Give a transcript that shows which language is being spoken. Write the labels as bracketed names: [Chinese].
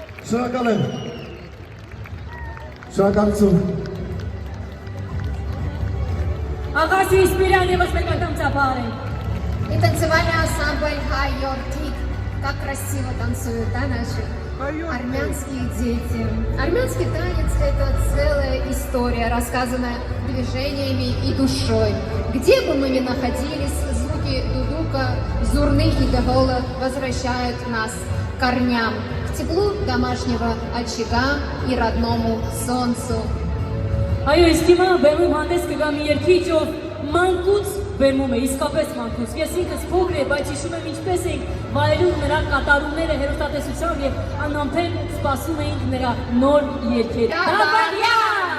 [Armenian] Շնորհակալ եմ։ Շնորհակալություն։ Աղասի Սպիրյան ևս մեկ անգամ ծափարենք։ [Russian] И танцевальный ансамбль «Хай-Йортик». Как красиво танцуют, да, наши армянские дети. Армянский танец – это целая история, рассказанная движениями и душой. Где бы мы ни находились, звуки дудука, зурны и дахола возвращают нас к корням, к теплу домашнего очага и родному солнцу. [Armenian] Այո, իսկ հիմա բեմում հանդես կգա մի երգիչ, ով մանկուց բեմում է, իսկապես մանկուց։ Ես ինքս փոքր եմ, բայց հիշում եմ ինչպես էինք վայելում նրա կատարումները հեռուստատեսությամբ եւ անամփել սպասում էինք նրա նոր երգերը։ Դավարյան!